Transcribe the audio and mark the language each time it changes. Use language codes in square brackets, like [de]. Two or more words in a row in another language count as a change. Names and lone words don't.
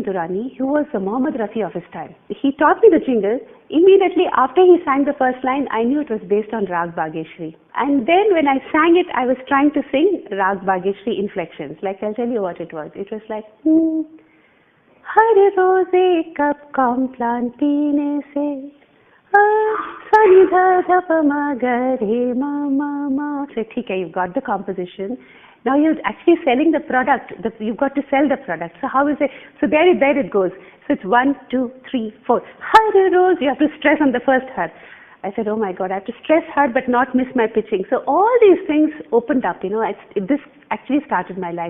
[en] Durrani, who was the Mohammed Rafi of his time. He taught me the jingle. Immediately after he sang the first line, I knew it was based on Rag Bageshri. And then when I sang it, I was trying to sing Rag Bageshri inflections. Like, I'll tell you what it was. It was like, [hi] हर रोज़ एक कप कॉम्प्लान पीने से, सानि ध ध प म ग रे म म म. [en] So, okay, you've got the composition. Now you're actually selling the product. You've got to sell the product. So how is it? So there it goes. So it's 1, 2, 3, 4. [hi] हर रोज़. [en] You have to stress on the first har. I said, oh my God, I have to stress hard but not miss my pitching. So all these things opened up. This actually started my life.